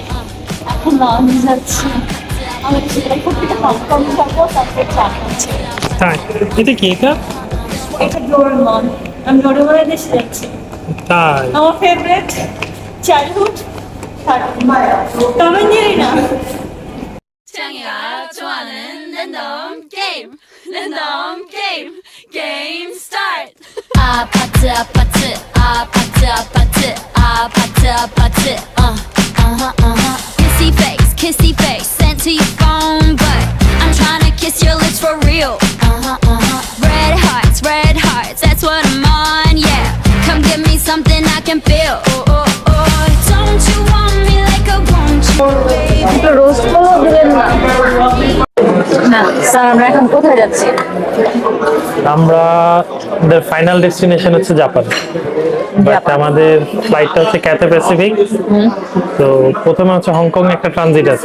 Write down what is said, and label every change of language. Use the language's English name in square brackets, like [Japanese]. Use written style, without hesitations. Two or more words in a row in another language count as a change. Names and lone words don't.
[Bangla] তাই এটা কি? এটা ডোরেমন। আমি ডোরেমনের দেশে যাচ্ছি। তাই আমার [English] favorite childhood [Bangla] টম এন্ড জেরি না? [Korean] 창이가 좋아하는 [English] random game start. 아파트 kissy face sent to your phone, but I'm trying to kiss your lips for real. Red hearts, that's what I'm on, yeah. Come give me something I can feel. Don't you want me like I want you, baby? [Bangla] রোস্ট গুলো দিলেন না। না স্যার, আমরা এখন কোথায় যাচ্ছি? আমরা [English] final destination [Bangla] হচ্ছে জাপান। বাট আমাদের ফ্লাইটটা হচ্ছে ক্যাথে প্যাসিফিক। তো প্রথমে হচ্ছে হংকং একটা ট্রানজিট আছে।